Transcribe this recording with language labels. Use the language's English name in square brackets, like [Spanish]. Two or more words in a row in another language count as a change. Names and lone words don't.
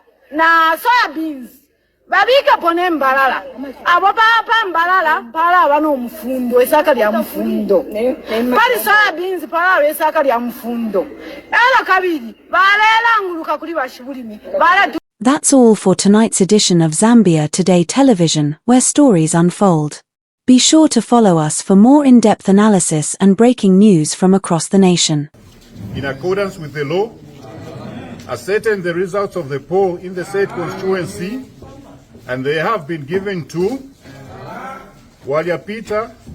[Bemba] na soybeans babike pone mbalala abo papa mbalala para bano mfundo esaka lya mfundo pali soybeans para esaka lya mfundo era kabiri balela nguluka kuli bashibulimi bala. [English] That's all for tonight's edition of Zambia Today Television, where stories unfold. Be sure to follow us for more in-depth analysis and breaking news from across the nation. In accordance with the law, ascertain the results of the poll in the said constituency, and they have been given to Walia Peter,